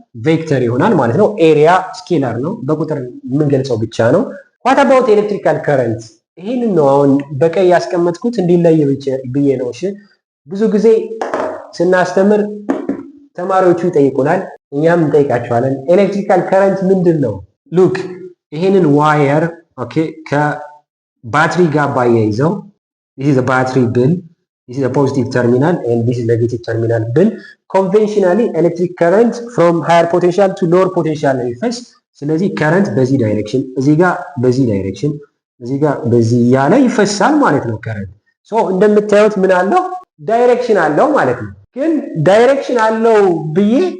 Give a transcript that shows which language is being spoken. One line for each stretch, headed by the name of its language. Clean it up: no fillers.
Amharic: ቬክተር ይሆናል ማለት ነው። ኤሪያ ስኬላር ነው፣ በቁጥር የምንገልጸው ብቻ ነው።
English: what about electrical current?
Amharic: ይሄንን ነው አሁን በቀይ ያስቀመጥኩት እንዲለይ ብዬ ነው። እሺ ብዙ ጊዜ ስናስተምር ተማሪዎቹ ይጠይቁናል፣ እኛም እንጠይቃቸዋለን። ኤሌክትሪካል ከረንት ምንድን ነው? ሉክ ይሄንን ዋየር
English: ኦኬ
Amharic: ከባትሪ ጋር ባያይዘው
English: this is the battery bill, this is the positive terminal and this is negative terminal bill. Conventionally electric current from higher potential to lower potential
Amharic: ይፈስ። ስለዚህ current በዚህ ዳይሬክሽን እዚህ ጋር በዚህ ዳይሬክሽን እዚህ ጋር በዚህ ያለ ይፈሳል ማለት ነው current። ሶ እንደምታዩት ምን አለው ዳይሬክሽን አለው ማለት ነው። ግን ዳይሬክሽን አለው ብዬ